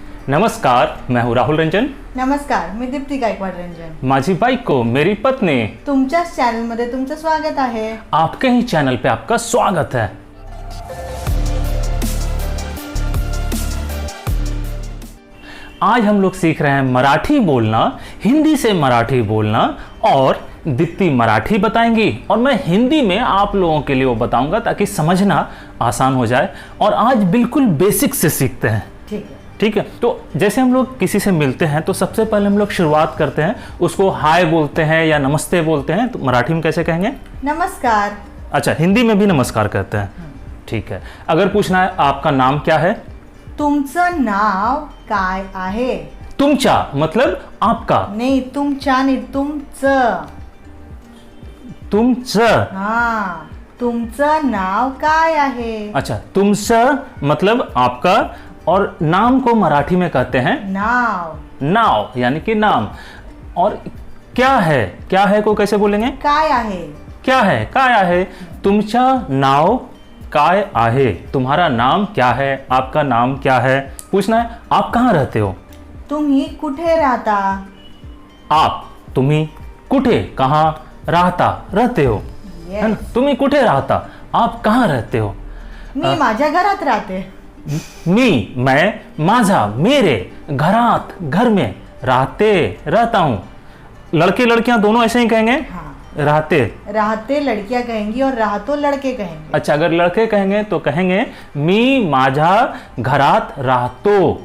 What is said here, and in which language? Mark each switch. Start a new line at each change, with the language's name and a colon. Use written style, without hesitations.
Hindi: नमस्कार, मैं हूँ राहुल रंजन.
Marathi: नमस्कार, मी दीप्ती गायकवाड रंजन. माझी बायको
Hindi: मेरी पत्नी.
Marathi: तुमच्याच चॅनलमध्ये तुमचं स्वागत आहे.
Hindi: आपके ही चैनल पे आपका स्वागत है. आज हम लोग सीख रहे हैं मराठी बोलना, हिंदी से मराठी बोलना, और दीप्ति मराठी बताएंगी और मैं हिंदी में आप लोगों के लिए वो बताऊंगा ताकि समझना आसान हो जाए. और आज बिल्कुल बेसिक से सीखते हैं. ठीक है. तो जैसे हम लोग किसी से मिलते हैं तो सबसे पहले हम लोग शुरुआत करते हैं, उसको हाय बोलते हैं या नमस्ते बोलते हैं. तो मराठी में कैसे कहेंगे? नमस्कार. अच्छा, हिंदी में भी नमस्कार कहते हैं. ठीक है. अगर पूछना है आपका नाम क्या है?
Marathi: तुमचं नाव काय आहे?
Hindi: तुमचा मतलब आपका.
Marathi: नाही, तुमच्या नाही, तुमचं. तुमचं. हाँ, तुमचं नाव काय आहे?
Hindi: अच्छा, तुमचं मतलब आपका, और नाम को मराठी में कहते हैं
Marathi: नाव.
Hindi: नाव, यानी कि नाम. और क्या है, क्या है को कैसे बोलेंगे?
Marathi: काय आहे.
Hindi: क्या है, काय आहे.
Marathi: तुमचा नाव काय आहे.
Hindi: तुम्हारा नाम क्या है, आपका नाम क्या है. पूछना है आप कहाँ रहते हो.
Marathi: तुम्ही कुठे राहता?
Hindi: आप, तुम्ही, कुठे कहाँ, राहता रहते हो, है ना.
Marathi: तुम्ही कुठे राहता,
Hindi: आप कहाँ रहते हो.
Marathi: मी माझ्या घरात राहते.
Hindi: मी, मैं, माझा, मेरे, घरात, घर में, रहता हूँ. लड़के लड़कियां दोनों ऐसे ही कहेंगे. हाँ. रहते लड़कियां कहेंगी और राहतो लड़के कहेंगे. अच्छा, अगर लड़के कहेंगे तो कहेंगे
Marathi: मी माझा घरात राहतो,